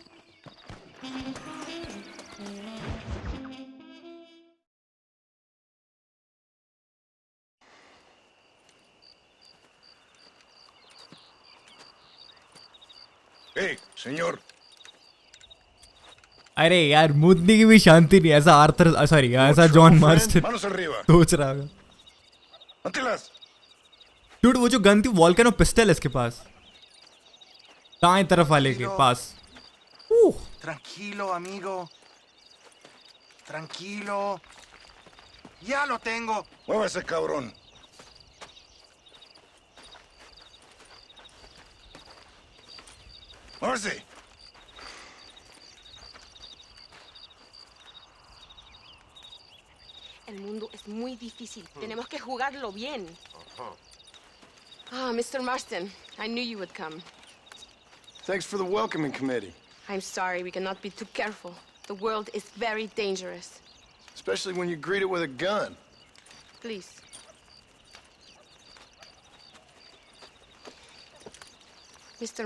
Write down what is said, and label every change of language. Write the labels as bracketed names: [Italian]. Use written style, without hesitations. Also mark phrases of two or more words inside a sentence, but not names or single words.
[Spanish] Hey, señor. [Hindi] अरे यार मुद्दी की भी शांति नहीं, ऐसा आर्थर सॉरी ऐसा जॉन मार्स्टन सोच रहा है। डूड वो जो गन थी वॉल्केनो पिस्टल है इसके पास, दाएं तरफ वाले के पास। [Spanish] Tranquilo, amigo. Tranquilo. Ya lo tengo. Muévese, cabrón. Muévese. El mundo es muy difícil. Tenemos que jugarlo bien. [English] Ah, Mr. Marston, I knew you would come. Thanks for the welcoming committee. I'm sorry, we cannot be too careful. The world is very dangerous. Especially when you greet it with a gun. Please. Mr.